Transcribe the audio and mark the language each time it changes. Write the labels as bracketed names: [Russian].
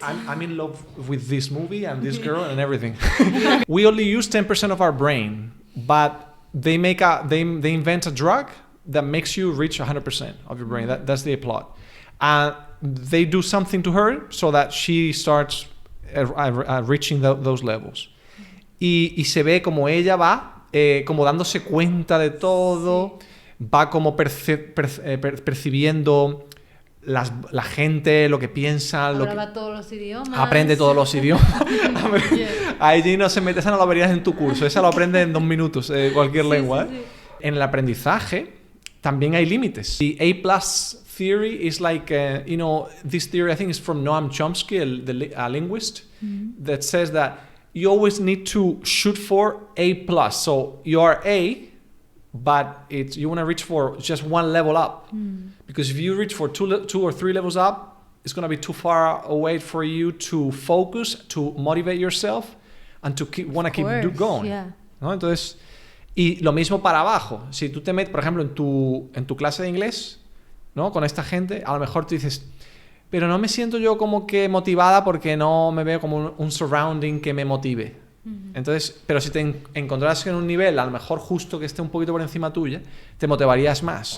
[English] I'm in love with this movie and this girl and everything. We only use 10% of our brain, but they invent a drug that makes you reach 100% of your brain. That's the plot. They do something to her so that she starts reaching those levels. [Spanish] Y se ve como ella va como dándose cuenta de todo, va como percibiendo la gente, lo que piensa, Hablaba todos los idiomas. Aprende todos los idiomas. Allí no se mete, esa no la verías en tu curso, esa lo aprende en 2 minutos, cualquier lengua. Sí. En el aprendizaje también hay límites. [English] The A+ theory is like, this theory I think is from Noam Chomsky, a linguist, that says that you always need to shoot for A+. So you are A, but you want to reach for just one level up. Because if you reach for 2 or 3 levels up, it's going to be too far away for you to focus, to motivate yourself, and to keep going. Yeah. [Spanish] ¿No? Entonces, y lo mismo para abajo. Si tú te metes, por ejemplo, en tu clase de inglés, ¿no? Con esta gente, a lo mejor tú dices, pero no me siento yo como que motivada porque no me veo como un surrounding que me motive. Entonces, pero si te encontraras en un nivel, a lo mejor justo que esté un poquito por encima tuya, te motivarías más.